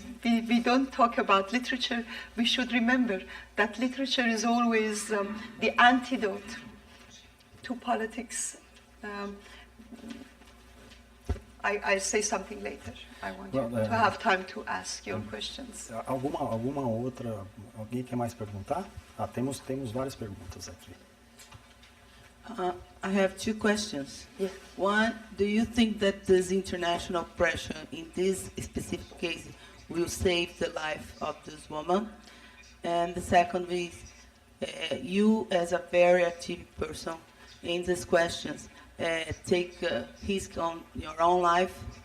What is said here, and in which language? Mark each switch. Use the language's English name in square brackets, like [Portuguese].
[English] We don't talk about literature. We should remember that literature is always the antidote to politics. I'll say something later. I want you to have time to ask your questions. [Portuguese] Alguma outra? Alguém quer mais perguntar? Temos várias perguntas aqui. [English] I have two questions. Yeah. One, do you think that this international pressure in this specific case will save the life of this woman? And the second is, you as a very active person in these questions, take risk on your own life?